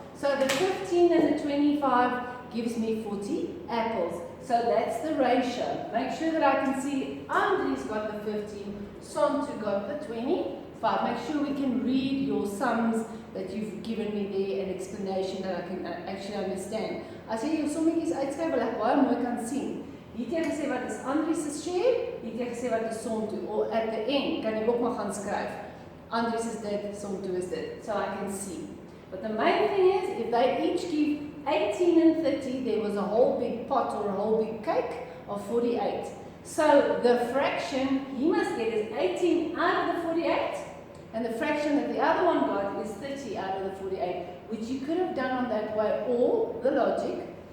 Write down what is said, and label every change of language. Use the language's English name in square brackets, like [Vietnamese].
[English] So the 15 and the 25 gives me 40 apples. So that's the ratio. Make sure that I can see Andries got the 15, Sontu got the 25. Make sure we can read your sums that you've given me there, an explanation that I can actually understand. [Afrikaans] As jy jou sommetjies uitskryf, wil ek baie mooi kan sien. Hier het jy gesê wat is Andries se share, hier het jy gesê wat is Sontu, [English] or at the end [Afrikaans] kan jy ook maar gaan skryf. Andries is dit, Sontu is dit, [English] so I can see. But the main thing is, if they each give 18 and 30, there was a whole big pot or a whole big cake of 48. So the fraction he must get is 18 out of the 48, and the fraction that the other one got is 30 out of the 48, which you could have done on that way, or the logic.